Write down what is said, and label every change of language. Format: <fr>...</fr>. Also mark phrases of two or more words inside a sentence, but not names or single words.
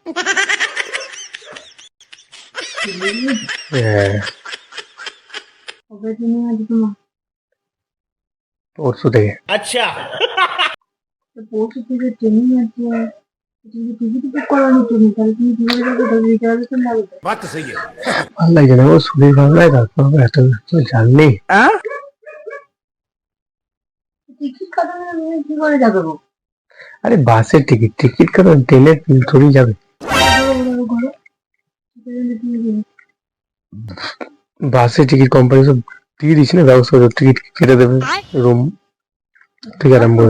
<bn>হ্যাঁ, পরশু থেকে।</bn> <hi>अच्छा।</hi> <bn>পরশু থেকে ট্রেনিং আছে। তুমি টিকিট বুক করোনি তুমি, তাহলে তুমি কি করে যাবে? তাহলে রিজার্ভেশন যাবে তো।</bn> <hi>बात तो सही है।</hi> <bn>ভালো লাগছে না, ও শরীর ভালো লাগে, তারপর এত কিছু জানলি। টিকিট কাটানো তুমি কি করে যাবে গো? আরে বাসের টিকিট, টিকিট কাটা, ট্রেনের থোড়ি যাবে। ঘরে বাসের টিকিট কোম্পানি সব দিয়ে দিচ্ছে না, ব্যবস্থা করে টিকিট কেটে দেবে, রুম থেকে আরম্ভ করে।</bn>